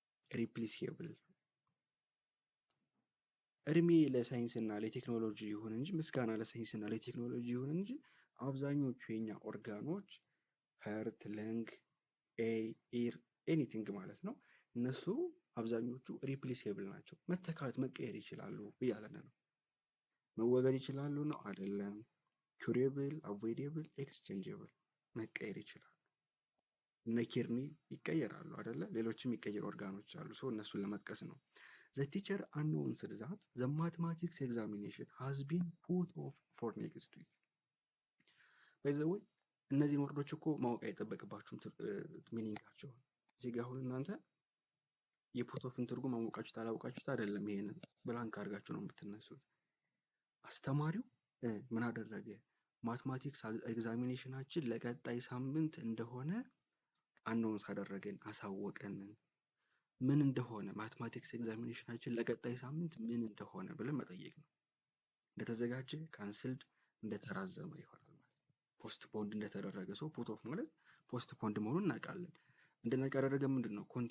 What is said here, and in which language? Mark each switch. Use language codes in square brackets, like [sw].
[am] ሪፕሊሲብል እድሜ ለሳይንስና ለቴክኖሎጂ ይሁን እንጂ ምስጋና ለሳይንስና ለቴክኖሎጂ ይሁን እንጂ አብዛኞቹ የኛ ኦርጋኖች ሀርት፣ ለንግ፣ ኢር ኤኒቲንግ ማለት ነው እነሱ አብዛኞቹ ሪፕሊሲብል ናቸው። መተካት መቀየር ይችላሉ እያለን ነው። መወገድ ይችላሉ ነው አይደለም። ኩሬብል፣ አቮይዴብል፣ ኤክስቼንጀብል መቀየር ይችላሉ። እነ ኪድኒ ይቀየራሉ አይደለ? ሌሎችም ይቀየሩ ኦርጋኖች አሉ። ሰው እነሱን ለመጥቀስ ነው። [en] The teacher announced that the mathematics examination has been put off for next week. By the way, [am] እነዚህን ወርዶች እኮ ማወቅ አይጠበቅባችሁም ሚኒንጋቸው። እዚህ ጋር አሁን እናንተ የፑት ኦፍን ትርጉም አወቃችሁት አላወቃችሁት አይደለም። ይሄንን ብላንክ አድርጋችሁ ነው የምትነሱት። አስተማሪው ምን አደረገ? ማትማቲክስ ኤግዛሚኔሽናችን ለቀጣይ ሳምንት እንደሆነ አናውንስ አደረገን፣ አሳወቀን። ምን እንደሆነ ማትማቲክስ ኤግዛሚኔሽናችን ለቀጣይ ሳምንት ምን እንደሆነ ብለን መጠየቅ ነው። እንደተዘጋጀ፣ ካንስልድ፣ እንደተራዘመ ይሆናል ማለት ፖስት ፖንድ እንደተደረገ። ሰው ፑት ኦፍ ማለት ፖስት ፖንድ መሆኑን እናውቃለን። እንደነቃ ያደረገ ምንድን ነው?